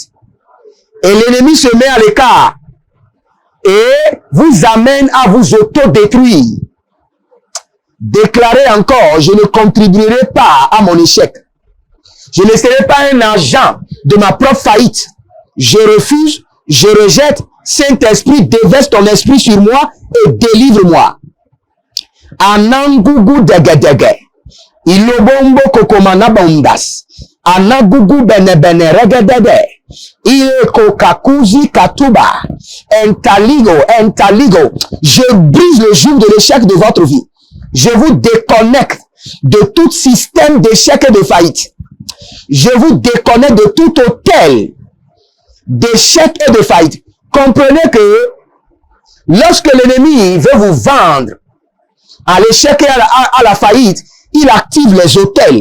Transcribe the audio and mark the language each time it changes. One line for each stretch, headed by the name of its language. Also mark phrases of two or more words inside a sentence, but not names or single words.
French: Et l'ennemi se met à l'écart et vous amène à vous autodétruire. Déclarez encore, je ne contribuerai pas à mon échec. Je ne serai pas un agent de ma propre faillite. Je refuse, je rejette. Saint-Esprit, déverse ton esprit sur moi et délivre-moi. Anangugu dege. Ilobombo kokomana bondas. Anagugu bene bene regedede. Ileko kakuzi katuba. Entaligo. Je brise le joug de l'échec de votre vie. Je vous déconnecte de tout système d'échec et de faillite. Je vous déconnecte de tout hôtel d'échec et de faillite. Comprenez que lorsque l'ennemi veut vous vendre à l'échec et à la faillite, il active les hôtels.